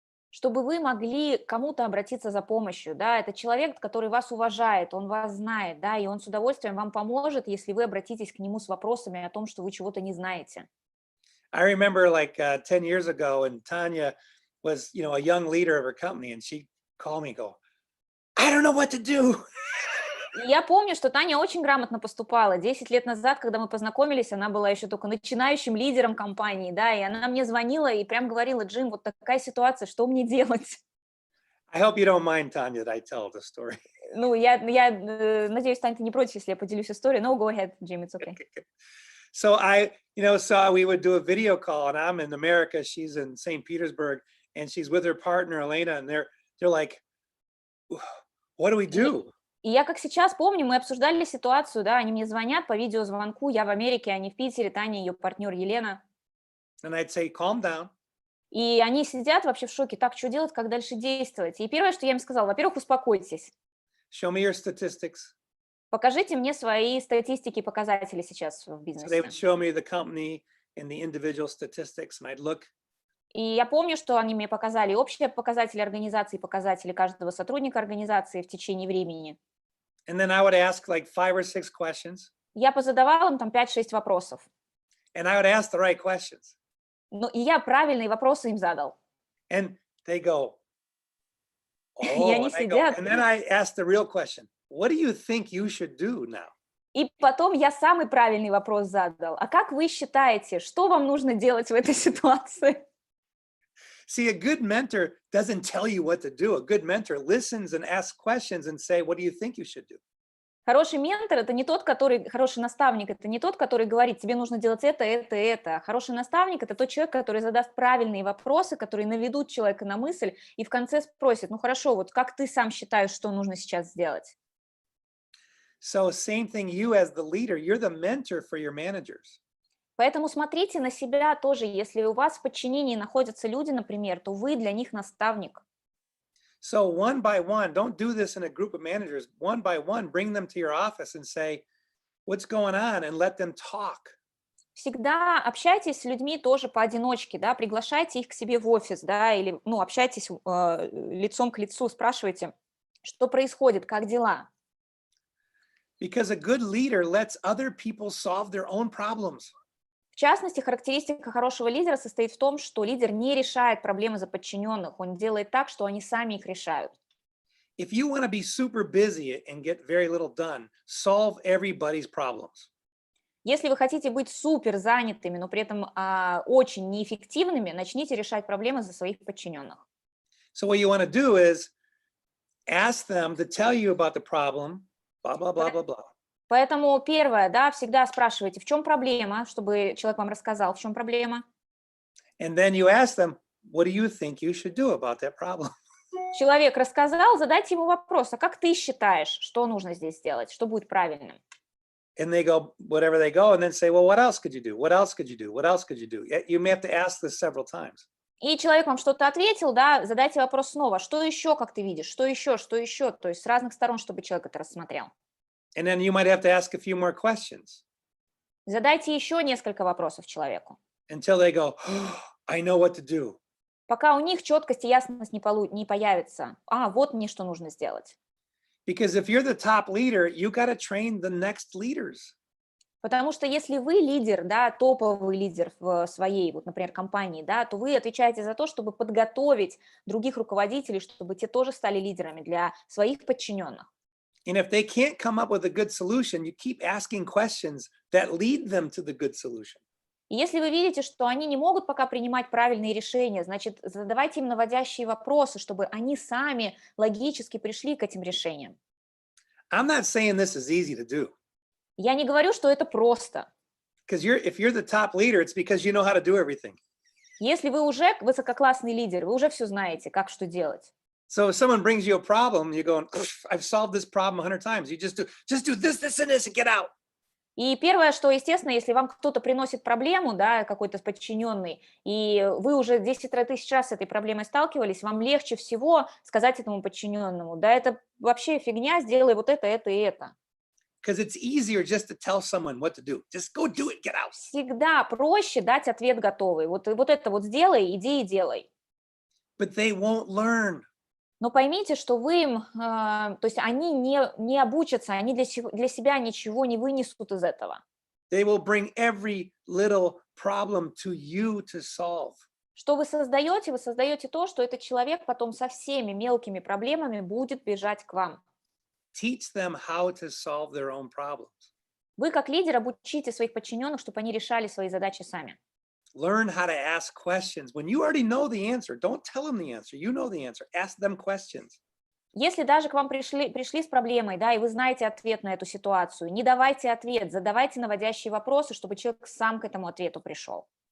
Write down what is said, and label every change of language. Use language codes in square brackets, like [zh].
[ru] Чтобы вы могли к кому-то обратиться за помощью, да, это человек, который вас уважает, он вас знает, да, и он с удовольствием вам поможет, если вы обратитесь к нему с вопросами о том, что вы чего-то не знаете. [en] I remember like 10 years ago, and Tanya was, a young leader of her company, and she called me and go, I don't know what to do. [ru] И я помню, что Таня очень грамотно поступала. 10 лет назад, когда мы познакомились, она была еще только начинающим лидером компании, да, и она мне звонила и прям говорила: Джим, вот такая ситуация, что мне делать? [en] I hope you don't mind, Tanya, that I tell the story. [ru] Ну, я надеюсь, Таня, ты не против, если я поделюсь историей. [en] No, go ahead, Jim, it's okay. So so we would do a video call, and I'm in America, she's in St. Petersburg, and she's with her partner, Elena, and they're like, what do we do? [ru] И я как сейчас помню, мы обсуждали ситуацию, да, они мне звонят по видеозвонку, я в Америке, они в Питере, Таня, ее партнер Елена. [en] And I'd say, calm down. [ru] И они сидят вообще в шоке, так, что делать, как дальше действовать? И первое, что я им сказала: во-первых, успокойтесь, [en] Show me your statistics. [ru] покажите мне свои статистики, показатели сейчас в [en] So they [ru] бизнесе. [en] would show me the company and the individual statistics, and I'd look. [ru] И я помню, что они мне показали общие показатели организации, показатели каждого сотрудника организации в течение времени. [en] And then I would ask like 5 or 6 questions, [ru] Я позадавала им там 5-6 вопросов. [en] and I would ask the right questions. [ru] Ну, и я правильные вопросы им задал. [en] And they go, [ru] И oh, они [en] and I go, [ru] сидят. [en] and then I ask the real question. What do you think you should do now? [ru] И потом я самый правильный вопрос задал. А как вы считаете, что вам нужно делать в этой ситуации? [en] See, a good mentor doesn't tell you what to do. A good mentor listens and asks questions and say, what do you think you should do? [ru] Хороший ментор – это не тот, который, хороший наставник – это не тот, который говорит, тебе нужно делать это, это, это. Хороший наставник – это тот человек, который задаст правильные вопросы, которые наведут человека на мысль и в конце спросит: ну хорошо, вот как ты сам считаешь, что нужно сейчас сделать? [en] So same thing, you as the leader, you're the mentor for your managers. [ru] Поэтому смотрите на себя тоже. Если у вас в подчинении находятся люди, например, то вы для них наставник. [en] So one by one, don't do this in a group of managers. One by one, bring them to your office and say, what's going on, and let them talk. [ru] Всегда общайтесь с людьми тоже поодиночке, да, приглашайте их к себе в офис, да, или, ну, общайтесь лицом к лицу, спрашивайте, что происходит, как дела. [en] Because a good leader lets other people solve their own problems. [ru] В частности, характеристика хорошего лидера состоит в том, что лидер не решает проблемы за подчиненных, он делает так, что они сами их решают. [en] If you want to be super busy and get very little done, solve everybody's problems. [ru] Если вы хотите быть супер занятыми, но при этом очень неэффективными, начните решать проблемы за своих подчиненных. [en] So what you want to do is ask them to tell you about the problem, blah, blah, blah, blah, blah. [ru] Поэтому первое, да, всегда спрашивайте, в чем проблема, чтобы человек вам рассказал, в чем проблема. [en] And then you ask them, what do you think you should do about that problem? [ru] Человек рассказал, задайте ему вопрос: а как ты считаешь, что нужно здесь сделать, что будет правильным? [en] And they go, whatever they go, and then say, well, what else could you do? What else could you do? What else could you do? You may have to ask this several times. [ru] И человек вам что-то ответил, да, задайте вопрос снова: что еще, как ты видишь, что еще, то есть с разных сторон, чтобы человек это рассмотрел. [en] And then you might have to ask a few more questions [ru] Задайте еще несколько вопросов человеку, [en] until they go, oh, I know what to do. [ru] пока у них четкость и ясность не появится. Вот мне что нужно сделать. [en] Because if you're the top leader, you got to train the next leaders. [ru] Потому что если вы лидер, да, топовый лидер в своей, вот, например, компании, да, то вы отвечаете за то, чтобы подготовить других руководителей, чтобы те тоже стали лидерами для своих подчиненных. [en] And if they can't come up with a good solution, you keep asking questions that lead them to the good solution. [ru] И если вы видите, что они не могут пока принимать правильные решения, значит, задавайте им наводящие вопросы, чтобы они сами логически пришли к этим решениям. [en] I'm not saying this is easy to do. [ru] Я не говорю, что это просто. [en] Because if you're the top leader, it's because you know how to do everything. [ru] Если вы уже высококлассный лидер, вы уже все знаете, как что делать. [en] So if someone brings you a problem, you're going, I've solved this problem 100 times. You just do this, and this, and get out. [ru] И первое, что, естественно, если вам кто-то приносит проблему, да, какой-то подчиненный, и вы уже 10 тысяч раз с этой проблемой сталкивались, вам легче всего сказать этому подчиненному, да, это вообще фигня, сделай вот это и это. [en] Because it's easier just to tell someone what to do. Just go do it, get out. [ru] Всегда проще дать ответ готовый. Вот это вот сделай, иди и делай. [en] But they won't learn. [ru] Но поймите, что вы им, то есть они не обучатся, они для себя ничего не вынесут из этого. [en] They will bring every little problem to you to solve. [ru] Что вы создаете то, что этот человек потом со всеми мелкими проблемами будет бежать к вам. [en] Teach them how to solve their own problems. [ru] Вы как лидер обучите своих подчиненных, чтобы они решали свои задачи сами. [en] Learn how to ask questions. When you already know the answer, don't tell them the answer. You know the answer. Ask them questions. [ru] Если даже к вам пришли с проблемой, да, и вы знаете ответ на эту ситуацию, не давайте ответ, задавайте наводящие вопросы, чтобы человек сам к этому ответу пришел.